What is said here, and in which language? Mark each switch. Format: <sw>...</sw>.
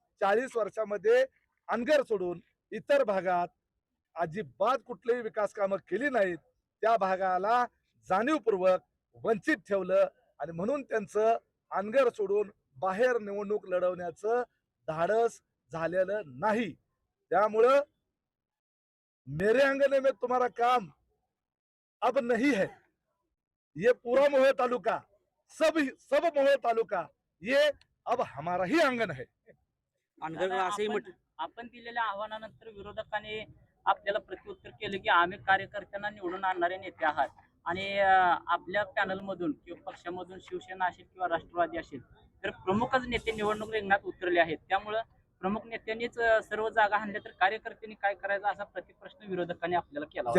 <mr>40 वर्षामध्ये अनगर सोडून इतर भागात अजिबात कुठलीही विकास कामं केली नाहीत. त्या भागाला जाणीवपूर्वक वंचित ठेवलं आणि म्हणून त्यांचं अनगर सोडून बाहेर निवडणूक लढवण्याचं धाडस झालेलं नाही. त्यामुळं</mr> <hi>मेरे अंगने में तुम्हारा काम अब नहीं है, ये पूरा मोहोळ तालुका सब मोहोळ तालुका ये अब हमारा ही अंगण है.</hi> <mr>आपण दिलेल्या आव्हानानंतर विरोधकांनी आपल्याला प्रत्युत्तर केलं की आम्ही कार्यकर्त्यांना निवडून आणणारे नेते आहात आणि आपल्या पॅनलमधून किंवा पक्षामधून शिवसेना असेल किंवा राष्ट्रवादी असेल तर प्रमुखच नेते निवडणूक रिंगणात उतरले आहेत. त्यामुळं प्रमुख नेत्यांनीच सर्व जागा हाणल्या तर कार्यकर्त्यांनी काय करायचं असा प्रतिप्रश्न विरोधकांनी आपल्याला केला होता.</mr>